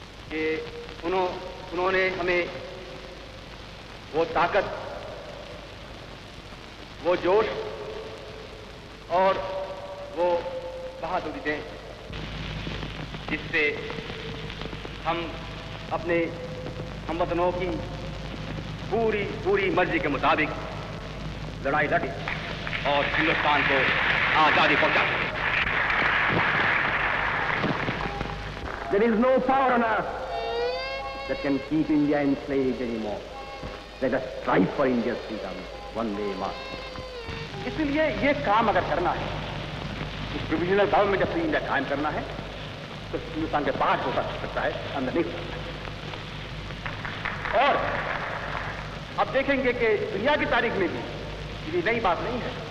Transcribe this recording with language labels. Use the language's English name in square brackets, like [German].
[Hindi] कि उन्होंने हमें वो ताकत, वो जोश और वो बहादुरी दें जिससे हम अपने हमवतनों की पूरी मर्जी के मुताबिक लड़ाई लड़े और हिंदुस्तान को आजादी पहुंचा सकें। [English] There is no power on earth that can keep India enslaved anymore. Let us strive for India's freedom, one day march. [Hindi] इसलिए ये काम अगर करना है, इस प्रोविजनल गवर्नमेंट ऑफ इंडिया कायम करना है, तो हिंदुस्तान के बाहर हो सकता है, अंदर नहीं हो सकता। और अब देखेंगे कि दुनिया की तारीख में भी ये नई बात नहीं है।